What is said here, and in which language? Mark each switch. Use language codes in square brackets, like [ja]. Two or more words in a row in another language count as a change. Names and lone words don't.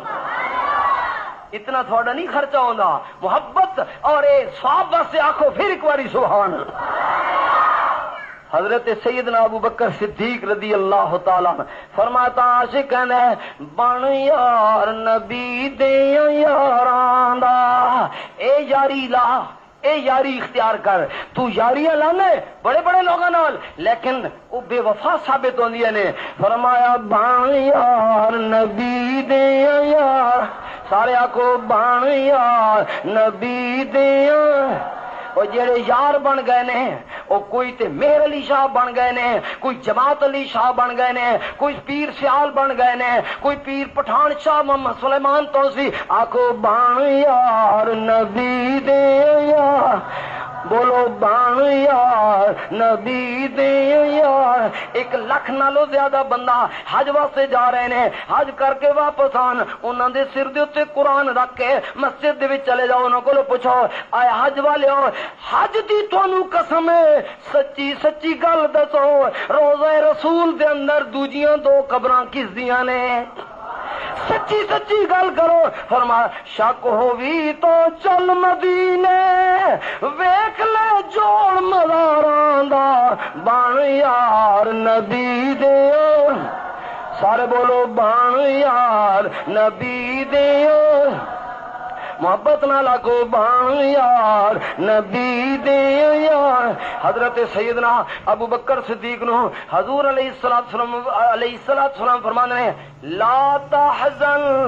[pa] اتنا تھوڑا نہیں خرچہ ہوندا محبت اور اے ثواب واسطے. آکھو پھر ایک باری سبحان. حضرت سیدنا ابو بکر صدیق [ar] رضی اللہ تعالیٰ [pa] فرماتا عاشق نے بن یار نبی دے یاراں دا. اے یاری لا, اے یاری اختیار کر. تو یاریاں لانے بڑے بڑے لوگاں نال, لیکن وہ بے وفا ثابت ہوندیاں نے. فرمایا بن یار نبی دے یار. سارے آکھو بن یار نبی دے. وہ جڑے یار بن گئے نے وہ کوئی تے مہر علی شاہ بن گئے نے, کوئی جماعت علی شاہ بن گئے نے, کوئی پیر سیال بن گئے نے, کوئی پیر پٹھان شاہ محمد سلیمان توسی. آکھو بن یار نبی دے یار. بولو بن یار نبی دے یار. 1 لاکھ نالوں زیادہ بندہ حج واسطے جا رہے نے, حج کر کے واپس آن. انہاں دے سر دے اوتے قرآن رکھ کے مسجد دے وچ چلے جاؤ, انہاں کولوں پوچھو اے حج والیو حج دی تانوں قسم ہے سچی سچی گل دسو روضہ رسول دے اندر دوجیاں 2 قبراں کس دیاں نے؟ سچی سچی گل کرو. فرمایا شک ہووی تو چل مدینے ویکھ لے جوڑ مزاراں دا بن یار نبی دے. سارے بولو بن یار نبی دے. محبت نہ لاگو بن یار نبی دے یار. حضرت سیدنا ابو بکر صدیق نو حضور علیہ السلام فرمانے ہیں [ar] لا تحزن.